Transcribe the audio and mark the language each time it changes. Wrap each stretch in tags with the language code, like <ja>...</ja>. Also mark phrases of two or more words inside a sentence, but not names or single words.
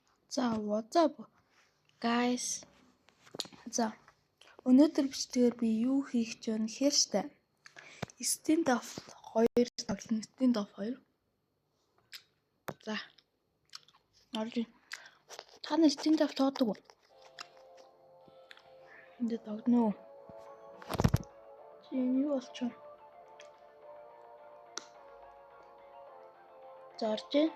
<mn>За,</mn> <en>what's up, guys?</en> <mn>За, өнөөдөр бичгээр би юу хийх гэж байна гэхээр штэ. Stand-off 2 тоглоно. Stand-off 2. За. Орж. Та нар stand-off тоглодог уу? Энд тоглоно уу? Чи юу болчих вэ? За, орж.</mn>